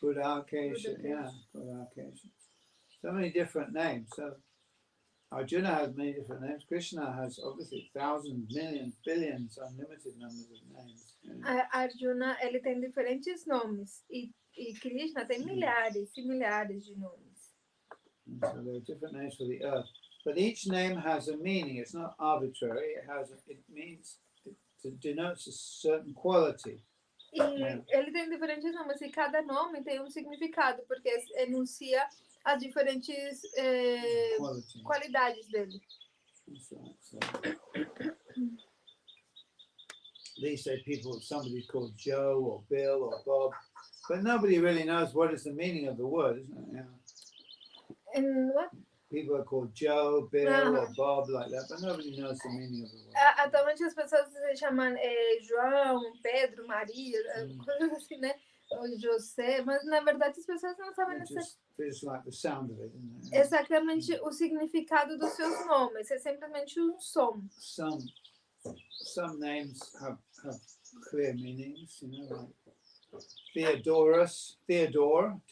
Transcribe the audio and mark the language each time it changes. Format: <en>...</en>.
<en>Gudakesh, yeah, Gudakesh. So many different names. So Arjuna has many different names. Krishna has obviously thousands, millions, billions, unlimited numbers of names. Yeah.</en> <pt>Arjuna, ele tem diferentes nomes. E Krishna tem milhares e milhares de nomes.</pt> <en>And so there are different names for the earth. But each name has a meaning. It's not arbitrary. It means, it denotes a certain quality.</en> <pt>E ele tem diferentes nomes e cada nome tem um significado, porque enuncia as diferentes qualidades dele.</pt> <en>That's right. So, these say somebody called Joe or Bill or Bob, but nobody really knows what is the meaning of the word, isn't it? Yeah. And what? People are called Joe, Bill, or Bob like that, but nobody knows the meaning of the word.</en> <pt>Atualmente as pessoas se chamam João, Pedro, Maria, coisas assim, né? Ou José, mas na verdade as pessoas não sabem</pt> <en>Just like the sound of it, isn't it?</en> <pt>Exatamente o significado dos seus nomes. É simplesmente um som.</pt> <en>Some names have clear meanings, you know, like Theodora.</en>